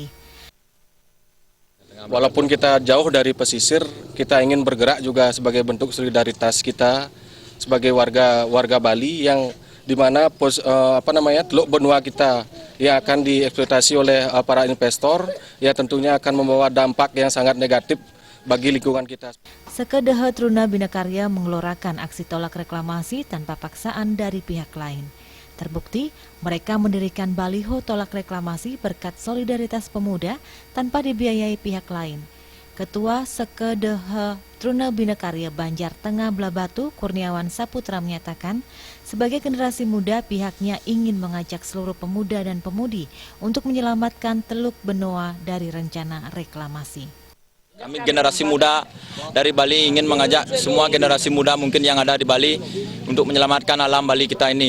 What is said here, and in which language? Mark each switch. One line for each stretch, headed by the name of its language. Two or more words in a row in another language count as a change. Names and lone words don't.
Indonesian: Walaupun kita jauh dari pesisir, kita ingin bergerak juga sebagai bentuk solidaritas kita sebagai warga Bali yang di mana Teluk Benoa kita yang akan dieksploitasi oleh para investor, ya tentunya akan membawa dampak yang sangat negatif bagi lingkungan kita. Sekedehe Truna Bina Karya mengeluarkan aksi tolak reklamasi tanpa paksaan dari pihak lain. Terbukti, mereka mendirikan baliho tolak reklamasi berkat solidaritas pemuda tanpa dibiayai pihak lain. Ketua Sekedehe Truna Bina Karya Banjar Tengah Blabatuh, Kurniawan Saputra menyatakan, sebagai generasi muda pihaknya ingin mengajak seluruh pemuda dan pemudi untuk menyelamatkan Teluk Benoa dari rencana reklamasi. Kami generasi muda dari Bali ingin mengajak semua generasi muda mungkin yang ada di Bali untuk menyelamatkan alam Bali kita ini.